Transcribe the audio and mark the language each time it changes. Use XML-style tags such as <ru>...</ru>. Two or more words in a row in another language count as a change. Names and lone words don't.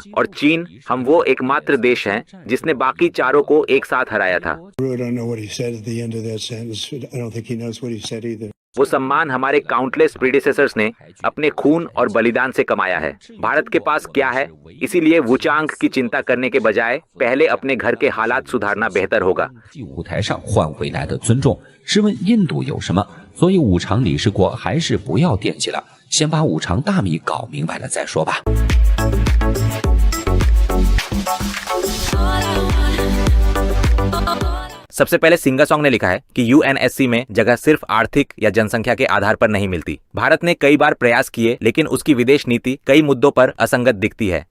<hi>और चीन, हम वो एकमात्र देश हैं जिसने बाकी चारों को एक साथ हराया था। वो सम्मान हमारे</hi> <en>countless predecessors</en> <hi>ने अपने खून और बलिदान से कमाया है। भारत के पास क्या है? इसीलिए वुचांग की चिंता करने के बजाय पहले अपने घर के हालात सुधारना बेहतर होगा।</hi> <zh>舞台上换回来的尊重，试问印度有什么？所以五常理事国还是不要惦记了，先把五常大米搞明白了再说吧。</zh> <hi>सबसे पहले सिंगासोंग ने लिखा है कि यूएनएससी में जगह सिर्फ आर्थिक या जनसंख्या के आधार पर नहीं मिलती। भारत ने कई बार प्रयास किए लेकिन उसकी विदेश नीति कई मुद्दों पर असंगत दिखती है।</hi>